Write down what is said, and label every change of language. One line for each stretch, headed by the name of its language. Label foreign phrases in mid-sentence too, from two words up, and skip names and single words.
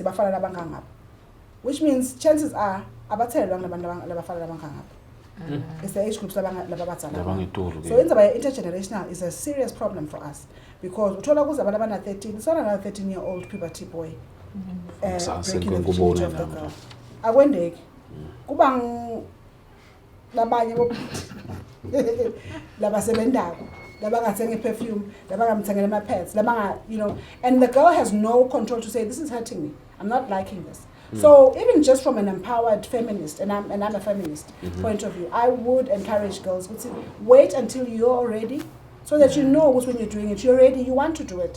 English: Which means chances are, it's the age groups. So intergenerational is a serious problem for us, because 13, it's not another 13-year-old puberty boy breaking the virginity of the girl.
Swati: Akwendeki kubang labanye labasebendako labangathenga perfume labangamthengela ama pads
English: and the girl has no control to say, this is hurting me, I'm not liking this. So even just from an empowered feminist, and I'm a feminist point of view, I would encourage girls to wait until you're ready, so that you know when you're doing it, you're ready, you want to do it.